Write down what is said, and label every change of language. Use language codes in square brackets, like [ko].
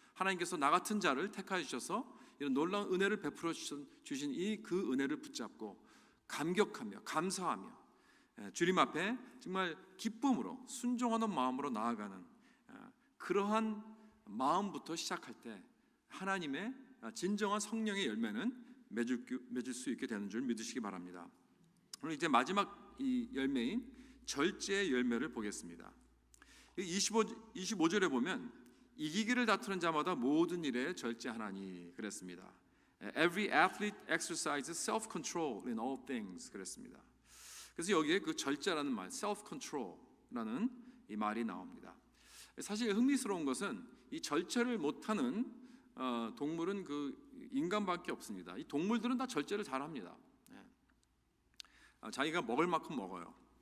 [ko] 하나님께서 나 같은 자를 택하여 주셔서 이런 놀라운 은혜를 베풀어 주신 이 그 은혜를 붙잡고 감격하며 감사하며 주님 앞에 정말 기쁨으로 순종하는 마음으로 나아가는 그러한 마음부터 시작할 때 하나님의 진정한 성령의 열매는 맺을 수 있게 되는 줄 믿으시기 바랍니다. 오늘 이제 마지막 이 열매인 절제의 열매를 보겠습니다. 25절에 보면 이기기를 다투는 자마다 모든 일에 절제하나니 그랬습니다. [en] Every athlete exercises self-control in all things [ko] 그랬습니다. 그래서 여기에 그 절제라는 말, self-control라는 이 말이 나옵니다. 사실 흥미스러운 것은 이 절제를 못하는 동물은 그 인간밖에 없습니다. 이 동물들은 다 절제를 잘합니다. 자기가 먹을 만큼 먹어요.